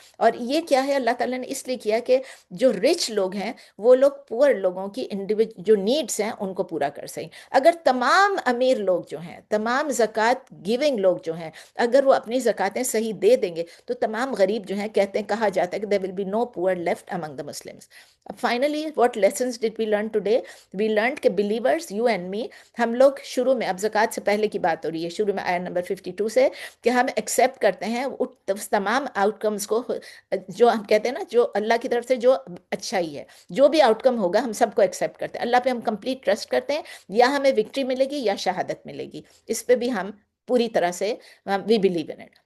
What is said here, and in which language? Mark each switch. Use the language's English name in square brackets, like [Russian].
[Urdu] اور یہ کیا ہے؟ اللہ تعالیٰ نے اس لیے کیا کہ جو رچ لوگ ہیں وہ لوگ پور لوگوں کی جو نیڈس ہیں ان کو پورا کر سکیں. اگر تمام امیر لوگ جو ہیں، تمام زکوٰۃ گیونگ لوگ جو ہیں، اگر وہ اپنی زکوٰۃیں صحیح دے دیں گے تو تمام غریب جو ہیں، کہتے ہیں، کہا جاتا ہے کہ [English] there will be no poor left among the Muslims. [Urdu] اب [English] finally what lessons did we learn today? We learned [Urdu] کہ [English] believers, you and me، [Urdu] ہم لوگ شروع میں، اب زکوٰۃ سے پہلے کی بات ہو رہی ہے، شروع میں آیت نمبر 52 سے، کہ ہم ایکسیپٹ کرتے ہیں اس تمام آؤٹ کمز کو، جو ہم کہتے ہیں نا، جو اللہ کی طرف سے جو اچھا ہی ہے، جو بھی آؤٹ کم ہوگا ہم سب کو ایکسیپٹ کرتے ہیں. اللہ پہ ہم کمپلیٹ ٹرسٹ کرتے ہیں، یا ہمیں وکٹری ملے گی یا شہادت ملے گی، اس پہ بھی ہم پوری طرح سے [English] We believe in it.